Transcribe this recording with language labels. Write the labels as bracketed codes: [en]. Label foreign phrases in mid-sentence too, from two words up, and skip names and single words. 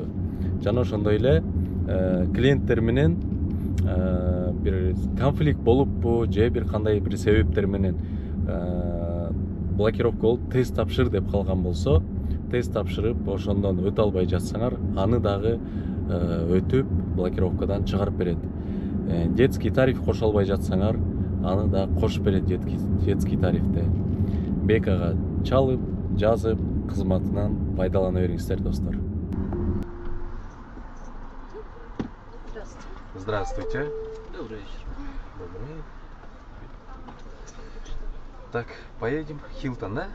[ky] Жана ошондой эле клиенттер менен бир конфликт болуппу же бир кандай бир себептер менен блокировка болуп тест тапшыр деп калган болсо, тест тапшырып ошондон өтө албай жатсаңар, аны дагы өтүп блокировкадан чыгарып берет. [ru] Детский тариф [ky] кошо албай жатсаңар, аны да кошуп берет [ru] детский тарифте. [ky] Бекага чалып, жазып, кызматынан пайдалана бериңиздер, достор. [ru] Здравствуйте. Добрый вечер. Добрый. Так, поедем. Хилтон, да?